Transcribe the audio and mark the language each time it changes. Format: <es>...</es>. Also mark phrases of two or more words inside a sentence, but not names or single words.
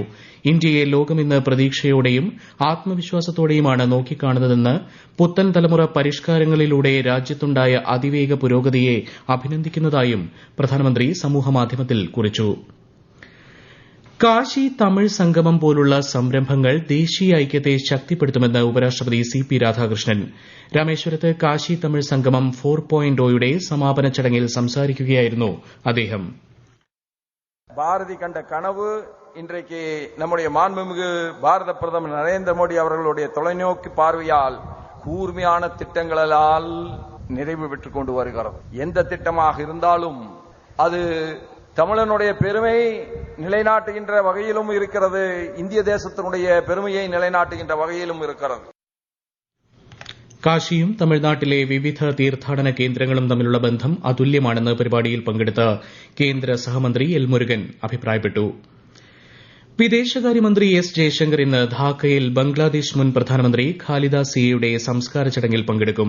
<ml>ഇന്ത്യയെ ലോകം ഇന്ന് പ്രതീക്ഷയോടെയും ആത്മവിശ്വാസത്തോടെയുമാണ് നോക്കിക്കാണുന്നതെന്ന് പുത്തൻ തലമുറ പരിഷ്കാരങ്ങളിലൂടെ രാജ്യത്തുണ്ടായ അതിവേഗ പുരോഗതിയെ അഭിനന്ദിക്കുന്നതായും പ്രധാനമന്ത്രി സമൂഹമാധ്യമത്തിൽ കുറിച്ചു. കാശി തമിഴ് സംഗമം പോലുള്ള സംരംഭങ്ങൾ ദേശീയ ഐക്യത്തെ ശക്തിപ്പെടുത്തുമെന്ന് ഉപരാഷ്ട്രപതി സി.പി. രാധാകൃഷ്ണൻ. രാമേശ്വരത്ത് കാശി തമിഴ് സംഗമം 4.0യുടെ സമാപന ചടങ്ങിൽ സംസാരിക്കുകയായിരുന്നു അദ്ദേഹം.</ml> <ta>பாரதி கண்ட கனவு இன்றைக்கு நம்முடைய மாண்புமிகு பாரத பிரதமர் நரேந்திர மோடி அவர்களுடைய தொலைநோக்கு பார்வையால் கூர்மையான திட்டங்களால் நிறைவு பெற்றுக் கொண்டு வருகிறது. எந்த திட்டமாக இருந்தாலும் அது தமிழனுடைய பெருமை நிலைநாட்டுகின்ற வகையிலும் இருக்கிறது, இந்திய தேசத்தினுடைய பெருமையை நிலைநாட்டுகின்ற வகையிலும் இருக்கிறது.</ta> <ml>കാശിയും തമിഴ്നാട്ടിലെ വിവിധ തീർത്ഥാടന കേന്ദ്രങ്ങളും തമ്മിലുള്ള ബന്ധം അതുല്യമാണെന്ന് പരിപാടിയിൽ പങ്കെടുത്ത കേന്ദ്ര സഹമന്ത്രി എൽ മുരുകൻ അഭിപ്രായപ്പെട്ടു. വിദേശകാര്യമന്ത്രി എസ് ജയശങ്കർ ഇന്ന് ധാക്കയിൽ ബംഗ്ലാദേശ് മുൻ പ്രധാനമന്ത്രി ഖാലിദ സിയയുടെ സംസ്കാര ചടങ്ങിൽ പങ്കെടുക്കും.</ml>